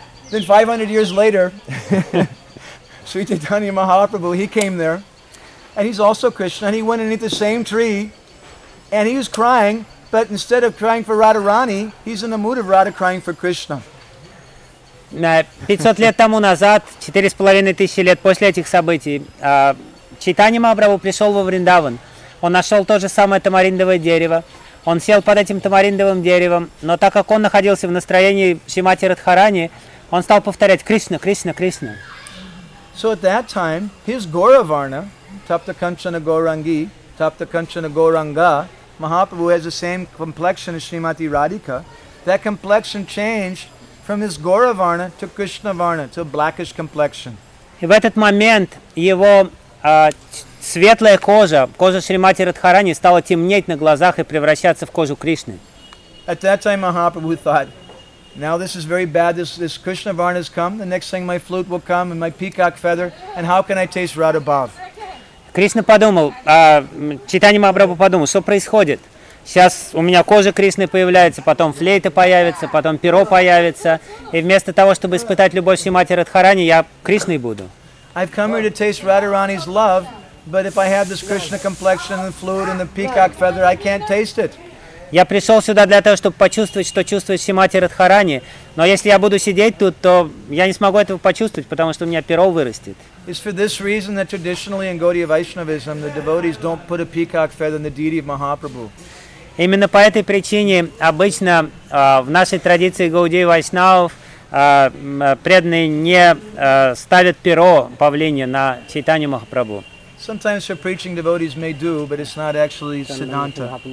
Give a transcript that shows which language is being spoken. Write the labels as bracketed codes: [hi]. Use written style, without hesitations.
[en] then 500 years later, Sri Chaitanya Mahaprabhu, he came there, and he's also Krishna, and he went underneath the same tree, and he was crying, but instead of crying for Radharani, he's in the mood of Radha crying for Krishna. [ru] 500 лет тому назад, 4500 лет после этих событий, Чайтанья Махапрабху пришел во Вриндаван. Он нашел то же самое тамариндовое дерево. он сел под этим тамариндовым деревом, но так как он находился в настроении Шримати Радхарани, он стал повторять Кришна, Кришна, Кришна. [en] So at that time, his Gauravarna, Tapta Kanchana Gaurangi, Tapta Kanchana Gauranga, Mahaprabhu has the same complexion as Srimati Radhika. That complexion changed from his Gauravarna to Krishnavarna, to a blackish complexion. [ru] И в этот момент его светлая кожа, кожа Шримати Радхарани, стала темнеть на глазах и превращаться в кожу Кришны. [en] At that time, Mahaprabhu thought, now this is very bad, this Krishnavarna has come, the next thing my flute will come and my peacock feather, and how can I taste Radha Bhav? [ru] Кришна подумал, Чайтанья Махапрабху подумал, что происходит? Сейчас у меня кожа Кришны появляется, потом флейта появится, потом перо появится, и вместо того, чтобы испытать любовь Шримати Радхарани, я Кришной буду. [en] I've come here to taste Radharani's love, but if I have this Krishna complexion and the flute and the peacock feather, I can't taste it. [ru] Я пришел сюда для того, чтобы почувствовать, что чувствует Шримати Радхарани, но если я буду сидеть тут, то я не смогу этого почувствовать, потому что у меня перо вырастет. [en] It's for this reason that traditionally in Gaudiya Vaishnavism the devotees don't put a peacock feather in the deity of Mahaprabhu. [ru] Именно по этой причине обычно в нашей традиции Гаудии Вайшнавов преданные не ставят перо павлиния на Чайтанью Махапрабху. [en] Sometimes for preaching devotees may do, but it's not actually siddhanta.